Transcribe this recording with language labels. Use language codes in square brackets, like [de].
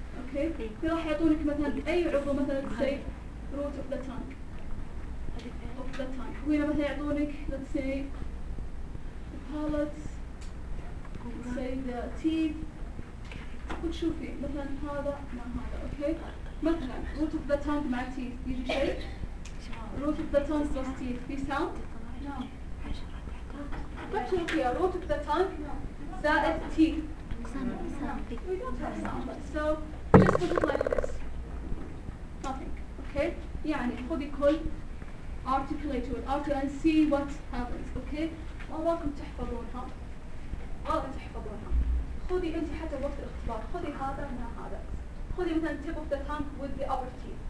[ar] اوكي؟ هنا راح يعطونك مثلا أي عضو مثلا زي root of the tongue. [en] Of the tongue. [ar] وهنا مثلا يعطونك [en] let's say the palate, let's say the teeth. [ar] وتشوفي مثلا هذا مع هذا، اوكي؟ مثلا root of the tongue مع teeth يجي شيء؟ root of the tongue plus teeth في sound؟ نعم. ما تشوفيها root of the tongue زائد teeth. [en] We don't have sound. So just put it like this. Nothing. Okay, [ar] يعني خذي كل [en] articulate and articulate and see what happens. [ar] Okay, وأباكم تحفظونها. أباكم تحفظونها. خذي أنت حتى وقت الاختبار. خذي هذا من هذا. خذي مثلاً [en] tip of the tongue with the upper teeth.